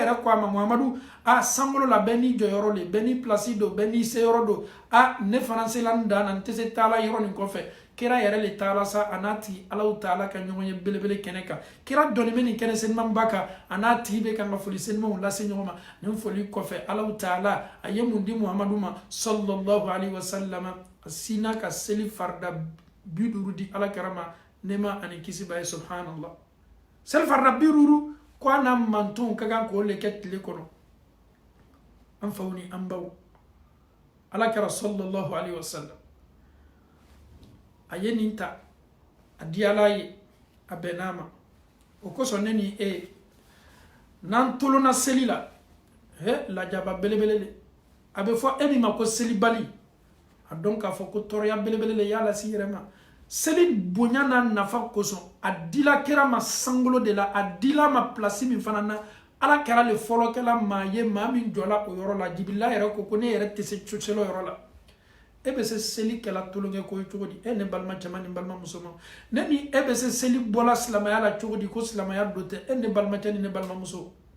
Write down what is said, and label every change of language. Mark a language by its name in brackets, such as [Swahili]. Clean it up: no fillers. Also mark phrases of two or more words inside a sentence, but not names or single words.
[Bambara] yɛrɛ ko a ma Muhamadu sankolo la bɛɛ n'i jɔyɔrɔ le bɛɛ n'i place don bɛɛ n'i seyɔrɔ don ne fana sela n dan na n tɛ se taala yɔrɔ nin kɔfɛ kira yɛrɛ le taala sa a n'a tigi Allahu Taala ka ɲɔgɔn ye belebele kɛnɛ kan kira dɔnni bɛ nin kɛnɛ selimanba kan a n'a tigi bɛ kan ka foli selimanw lase ɲɔgɔn ma nin foli kɔfɛ Allahu Taala a ye mun di Muhamadu ma [Arabic] صلى الله عليه وسلم [Bambara] a sina ka seli farida 50 di ala kɛra ma nɛɛma ani kisi b'a ye subhanallah seli farida 50 ko a n'a mantonw ka kan k'o le kɛ tile kɔnɔ an faw ni an baw ala kɛra [Arabic] صلى الله عليه وسلم [Bambara] a ye nin ta a di ala ye a bɛn'a ma o kosɔn ne ni n'an tolona seli la lajaba belebele le a bɛ fɔ e min ma ko selibali a dɔn k'a fɔ ko tɔɔrɔya belebele le y'a lasi yɛrɛ ma seli bonya n'a nafa kosɔn a dila kɛra ma sankolo de la a dila ma place min fana na ala kɛra le fɔlɔkɛla maa ye maa min jɔla o yɔrɔ la Jibrila yɛrɛ ko ne yɛrɛ tɛ se seli yɔrɔ la e bɛ se seli kɛla tulonkɛ ko ye cogo di ne balima cɛman ni balima musoman ne ni e bɛ se seli bɔla silamɛya la cogo di ko silamɛya do tɛ ne balima cɛ ni ne balima muso